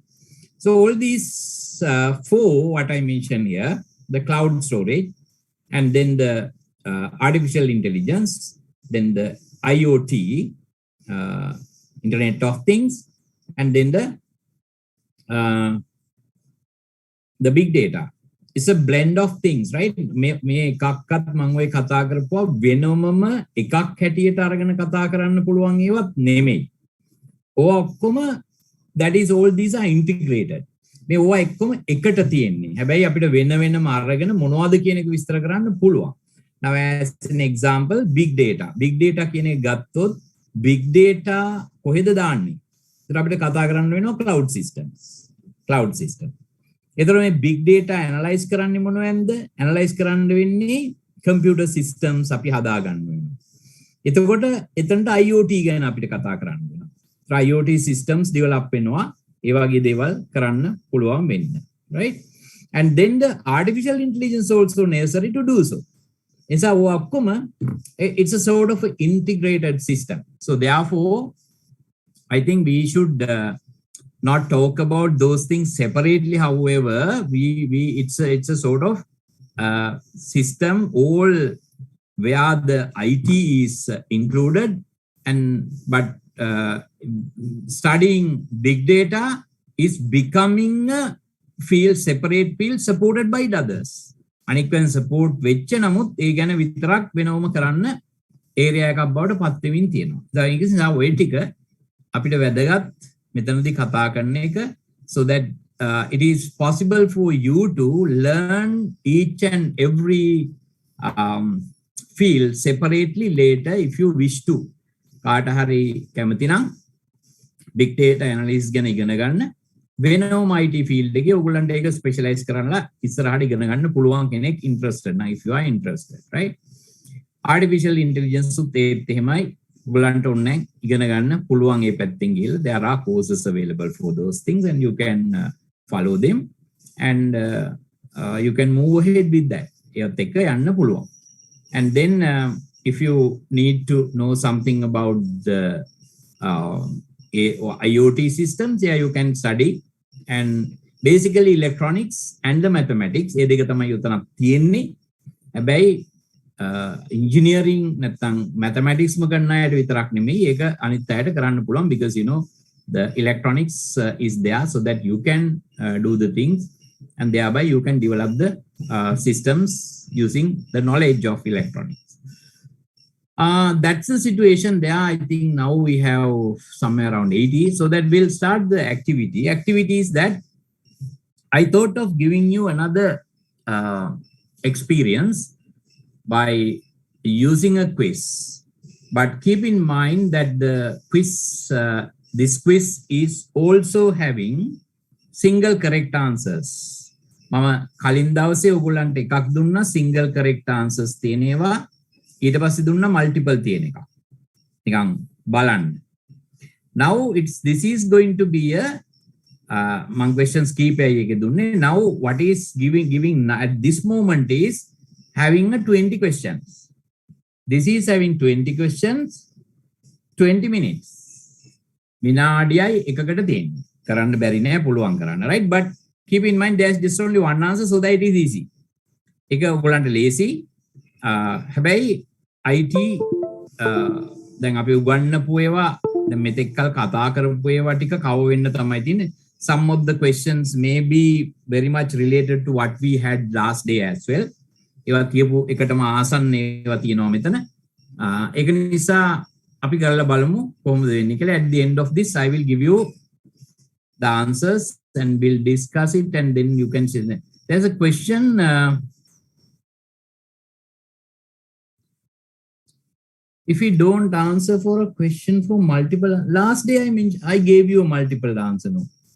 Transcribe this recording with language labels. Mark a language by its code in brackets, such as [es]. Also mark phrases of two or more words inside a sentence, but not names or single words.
[en] So all these four, what I mentioned here, the cloud storage, and then the artificial intelligence, then the IoT, Internet of Things, and then the big data. It's a blend of things, right? [si] මේ එකක්වත් මම ඔය කතා කරපුවා වෙනමම එකක් හැටියට අරගෙන කතා කරන්න පුළුවන් ඒවත් නෙමෙයි. ඕවා ඔක්කොම [en] that is all these are integrated. [si] මේ ඕවා එක්කම එකට තියෙන්නේ. හැබැයි අපිට වෙන වෙනම අරගෙන මොනවද කියන එක විස්තර කරන්න පුළුවන්. [en] Now as an example, big data. Big data [si] කියන එක ගත්තොත් [en] big data [si] කොහෙද දාන්නේ? ඒතර අපිට කතා කරන්න වෙනවා [en] cloud systems. Cloud system. [si] එතකොට මේ [en] big data analyze [si] කරන්නේ මොනවද? Analyze කරන්න වෙන්නේ [en] computer systems [si] අපි හදා ගන්න වෙනවා. එතකොට එතනට IoT ගැන අපිට කතා කරන්න වෙනවා. [en] IoT systems develop [si] වෙනවා. ඒ වගේ දේවල් කරන්න පුළුවන් වෙන්න. [en] Right? And then the artificial intelligence also necessary to do so. [si] එසා ඔක්කොම [en] it's a sort of integrated system. So therefore I think we should not talk about those things separately. However, it's a sort of system all where the IT is included, but studying big data is becoming a separate field supported by others. [si] අනික් වෙන support වෙච්ච නමුත් ඒ ගැන විතරක් වෙනවම කරන්න area එකක් බවට පත් වෙමින් තියෙනවා. දැන් ඒක නිසා ඔය ටික අපිට වැදගත් මෙතනදී කතා කරන එක, [en] so that it is possible for you to learn each and every field separately later if you wish to. [si] කාට හරි කැමති නම් [en] big data analysis [si] ගැන ඉගෙන ගන්න වෙනම [en] IT field [si] එකේ ඔයගොල්ලන්ට ඒක specialize කරන්නලා ඉස්සරහට ඉගෙන ගන්න පුළුවන් කෙනෙක් interested නම්, [en] if you are interested, right? Artificial intelligence [si] උත් ඒත් එහෙමයි. ඔයගොල්ලන්ට ඕනේ ඉගෙන ගන්න පුළුවන් ඒ පැත්තෙන් ගිහලා [en] there are courses available for those things and you can follow them and you can move ahead with that. [si] ඒත් එක්ක යන්න පුළුවන්. [en] And then if you need to know something about the IoT systems, yeah, you can study. And basically electronics and the mathematics [si] ඒ දෙක තමයි උතනක් තියෙන්නේ. හැබැයි engineering නැත්නම් mathematics ම කරන අයට විතරක් නෙමෙයි ඒක අනිත් අයට කරන්න පුළුවන්, [en] because you know the electronics is there so that you can do the things and thereby you can develop the systems using the knowledge of electronics. That's the situation there. I think now we have somewhere around 80, so that we'll start the activities that I thought of giving you another experience by using a quiz, but keep in mind that the quiz this quiz is also having single correct answers. [si] මම කලින් දවසේ ඔයගොල්ලන්ට එකක් දුන්නා [en] single correct answers [si] තියෙනවා, ඊට පස්සේ දුන්නා multiple තියෙන එක. නිකන් බලන්න. [en] Now this is going to be a [si] මම questions කීපයයි එකේ දුන්නේ. [en] Now what is giving at this moment is having a 20 questions. This is having 20 questions, 20 minutes. [si] විනාඩියයි එකකට තියෙන්නේ. කරන්න බැරි නෑ පුළුවන් කරන්න, right? [en] But keep in mind there's just only one answer so that it is easy. [si] එක ඔයගොල්ලන්ට ලේසි. හැබැයි IT දැන් අපි උගන්වපු ඒවා දැන් මෙතෙක් කල් කතා කරපු ඒවා ටික කව වෙන්න තමයි තියෙන්නේ. [en] Some of the questions may be very much related to what we had last day as well. [si] ඒවා කියපු එකටම ආසන්න ඒවා තියෙනවා මෙතන. ඒක නිසා අපි කරලා බලමු කොහොමද වෙන්නේ කියලා. [en] At the end of this I will give you the answers and we'll discuss it and then you can see that. There's a question if we don't answer for a question for multiple, last day I gave you a multiple answer, no?